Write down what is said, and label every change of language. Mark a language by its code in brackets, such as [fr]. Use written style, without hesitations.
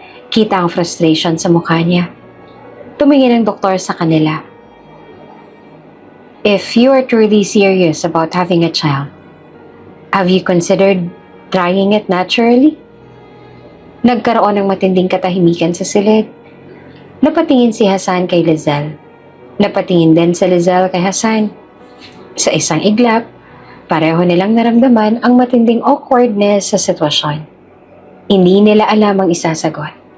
[tl] Kita ang frustration sa mukha niya. Tumingin ang doktor sa kanila. [en] "If you are truly serious about having a child, have you considered trying it naturally?" [tl] Nagkaroon ng matinding katahimikan sa silid. Napatingin si Hasan kay Lizelle. Napatingin din si Lizelle kay Hasan. Sa isang iglap, pareho nilang naramdaman ang matinding awkwardness sa sitwasyon. Hindi nila alam ang isasagot.